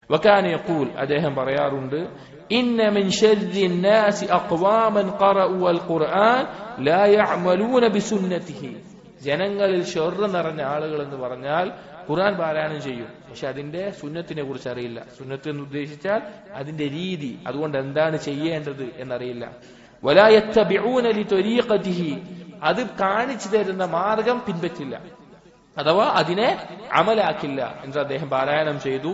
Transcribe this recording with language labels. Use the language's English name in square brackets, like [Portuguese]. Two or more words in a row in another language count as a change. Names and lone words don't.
[Arabic] وكان يقول [Malayalam] അദ്ദേഹം പറയാറുണ്ട് [Arabic] إن من شر الناس اقواما قرأوا القرآن لا يعملون بسنته [Malayalam] ജനങ്ങളിൽ ഷർർ നിറഞ്ഞ ആളുകൾ എന്ന് പറഞ്ഞാൽ ഖുർആൻ പാരായണം ചെയ്യും, പക്ഷെ അതിന്റെ സുന്നത്തിനെ കുറിച്ച് അറിയില്ല. സുന്നത്ത് എന്ന് ഉദ്ദേശിച്ചാൽ അതിന്റെ രീതി, അതുകൊണ്ട് എന്താണ് ചെയ്യേണ്ടത് എന്നറിയില്ല. [Arabic] ولا يتبعون لطريقته [Malayalam] അത് കാണിച്ചു തരുന്ന മാർഗം പിൻപറ്റില്ല, അഥവാ അതിനെ അമലാക്കില്ല എന്ന് അദ്ദേഹം പാരായണം ചെയ്തു.